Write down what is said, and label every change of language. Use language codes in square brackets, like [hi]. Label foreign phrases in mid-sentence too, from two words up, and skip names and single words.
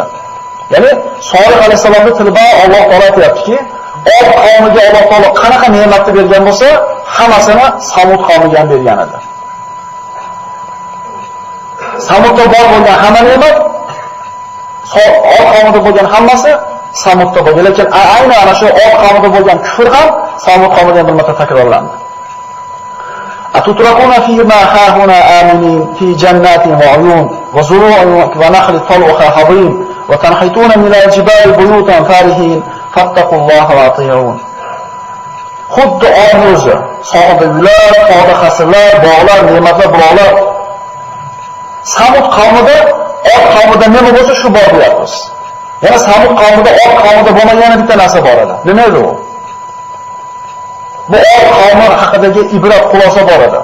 [uz] Ya'ni Solih alayhisalomning tilida Alloh taolo aytayaptiki, Od qavmiga Alloh taolo qanaqa ne'matni bergan bo'lsa, hammasini Samud qavmiga ham bergan edi. Samudda bor bo'lgan hamma ne'mat, Od qavmida bo'lgan hammasi Samudda bo'lgan. Lekin ayni ana shu Od qavmida bo'lgan kufr ham Samud qavmida bir marta takrorlandi. [ar] أتتركون في ما هاهنا آمنين في جنات وعيون وزروع ونخل طلعها هضيم وتنحتون من الجبال بيوتا فارهين فاتقوا الله وأطيعون. [uz] Xuddi Od o'zi sohilda uylar, tog'da qasrlar, bog'lar, ne'matlar, buloqlar. Samud qavmida, Od qavmida nima bo'lsa shu bor deyapmiz. Yana Samud qavmida, Od qavmida bo'lmagan bitta narsa bor edi. Nima edi u? Bu Od qavmi haqidagi ibrat xulosa bor edi.